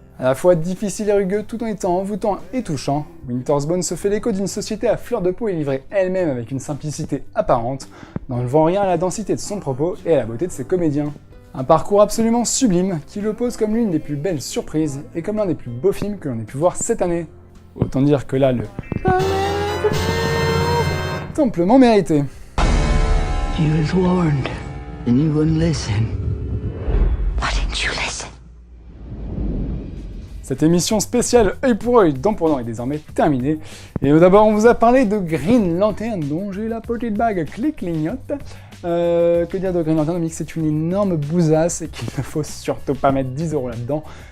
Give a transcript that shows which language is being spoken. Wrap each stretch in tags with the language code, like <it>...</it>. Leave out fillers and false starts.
<fr>À la fois difficile et rugueux tout en étant envoûtant et touchant, Winter's Bone se fait l'écho d'une société à fleur de peau et livrée elle-même avec une simplicité apparente, n'enlevant rien à la densité de son propos et à la beauté de ses comédiens. Un parcours absolument sublime qui le pose comme l'une des plus belles surprises et comme l'un des plus beaux films que l'on ait pu voir cette année. Autant dire que là, le amplement mérité.</fr> <en>You was warned and you wouldn't listen. Why didn't you listen?</en> <fr>Cette émission spéciale œil pour œil, dent pour dent est désormais terminée. Et d'abord, on vous a parlé de Green Lantern, dont j'ai la petite bague qui clignote. Que dire de Green Lantern, mais que c'est une énorme bousasse et qu'il ne faut surtout pas mettre 10 € là-dedans.</fr>